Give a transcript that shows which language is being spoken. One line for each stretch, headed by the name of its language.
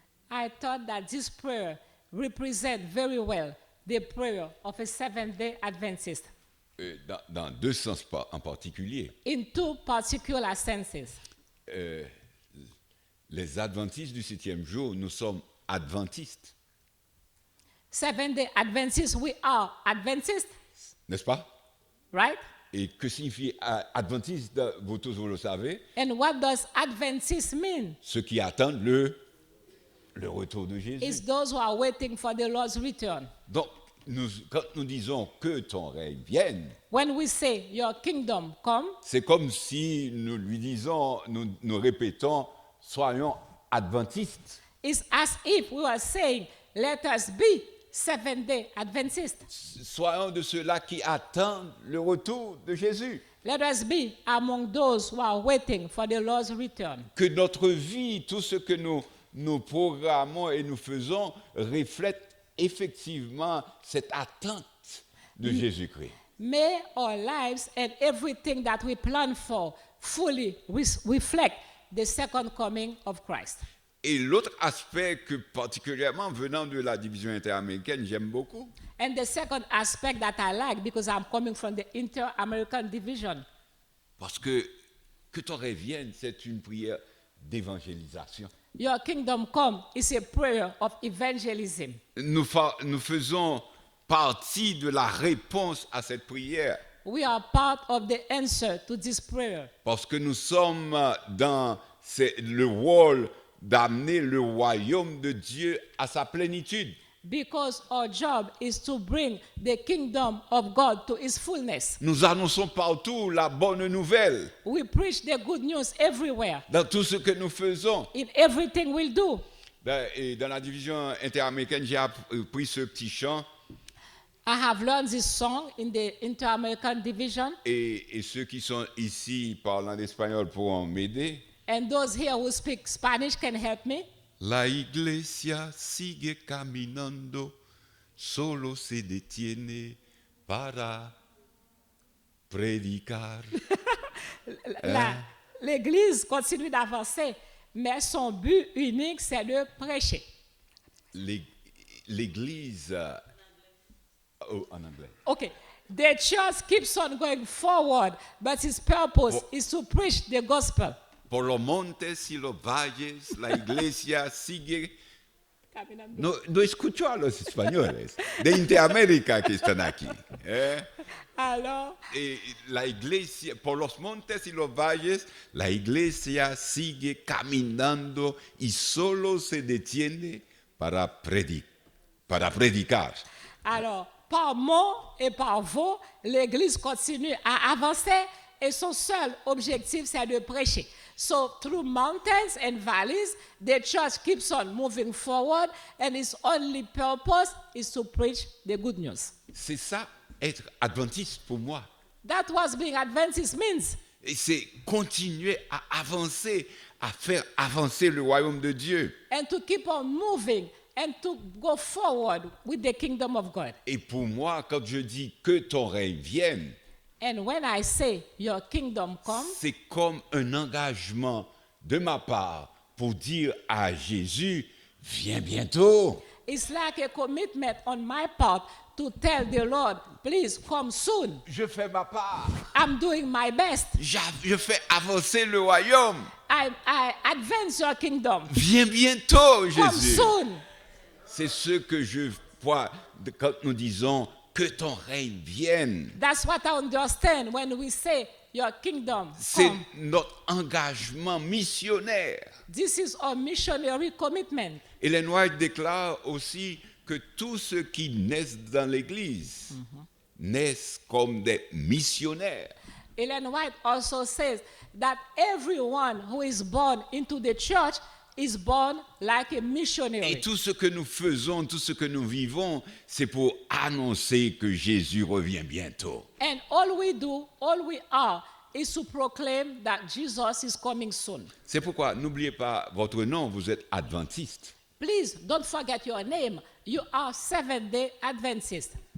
English: I thought that this prayer represents very well the prayer of a Seventh-day Adventist
French: Dans deux sens en particulier.
English: in two particular senses.
French: Les adventistes du 7e jour, nous sommes adventistes,
English: Seventh-day Adventists, we are Adventists,
French: n'est-ce pas?
English: right?
French: Et que signifie adventiste? Vous tous, vous le savez,
English: And what does Adventist mean?
French: ceux qui attendent le retour de
English: It's
French: Jésus.
English: those who are waiting for the Lord's return.
French: Donc, quand nous disons que ton règne vienne,
English: When we say, your kingdom come,
French: c'est comme si nous lui disons, nous répétons, soyons adventistes.
English: it's as if we were saying, let us be Seventh-day Adventists.
French: Soyons de ceux-là qui attendent le retour de Jésus.
English: Let us be among those who are waiting for the Lord's return.
French: Que notre vie, tout ce que nous programmons et nous faisons, reflète effectivement cette attente de Jésus-Christ.
English: May our lives and everything that we plan for fully reflect the second coming of Christ.
French: Et l'autre aspect que particulièrement venant de la division interaméricaine, j'aime beaucoup,
English: And the second aspect that I like, because I'm coming from the Inter-American Division,
French: parce que ton règne vienne, c'est une prière d'évangélisation.
English: your kingdom come is a prayer of evangelism.
French: Nous faisons partie de la réponse à cette prière
English: We are part of the answer to this prayer
French: parce que nous sommes dans le rôle d'amener le royaume de Dieu à sa plénitude.
English: because our job is to bring the kingdom of God to its fullness.
French: Nous annonçons partout la bonne nouvelle
English: We preach the good news everywhere,
French: dans tout ce que nous faisons.
English: in everything we do.
French: Et dans la division interaméricaine, j'ai appris ce petit chant
English: I have learned this song in the Inter-American Division,
French: et ceux qui sont ici parlant d'espagnol pourront m'aider.
English: and those here who speak Spanish can help me.
Spanish: La iglesia sigue caminando, solo se detiene para predicar.
French: L'Église continue d'avancer, mais son but unique, c'est de prêcher. L'église, en anglais.
English: Okay, the church keeps on going forward, but its purpose is to preach the gospel.
Spanish: Por los montes y los valles, la iglesia sigue. No escucho a los españoles de Interamérica que están aquí.
French: Alors,
Spanish: Y la iglesia, por los montes y los valles, la iglesia sigue caminando y solo se detiene para predicar.
French: alors, par mots et par voix, l'Église continue à avancer et son seul objectif, c'est de prêcher.
English: So through mountains and valleys, the church keeps on moving forward, and its only purpose is to preach the good news.
French: C'est ça, être adventiste pour moi.
English: That's what being Adventist means.
French: Et c'est continuer à avancer, à faire avancer le royaume de Dieu.
English: And to keep on moving and to go forward with the kingdom of God.
French: Et pour moi, quand je dis que ton règne vienne,
English: And when I say your kingdom come,
French: c'est comme un engagement de ma part pour dire à Jésus, viens bientôt.
English: it's like a commitment on my part to tell the Lord, please come soon.
French: Je fais ma part.
English: I'm doing my best.
French: Je fais avancer le royaume.
English: I advance your kingdom.
French: Viens bientôt,
English: Come
French: Jésus.
English: soon.
French: C'est ce que je vois quand nous disons que ton règne vienne.
English: That's what I understand when we say your kingdom
French: C'est
English: come.
French: notre engagement missionnaire.
English: This is our missionary commitment.
French: Ellen White déclare aussi que tous ceux qui naissent dans l'Église naissent comme des missionnaires.
English: Ellen White also says that everyone who is born into the church is born like a missionary.
French: Et tout ce que nous faisons, tout ce que nous vivons, c'est pour annoncer que Jésus revient bientôt.
English: And all we do, all we are, is to proclaim that Jesus is coming soon.
French: C'est pourquoi n'oubliez pas votre nom, vous êtes adventiste.
English: Please don't forget your name. You are Seventh-day Adventist.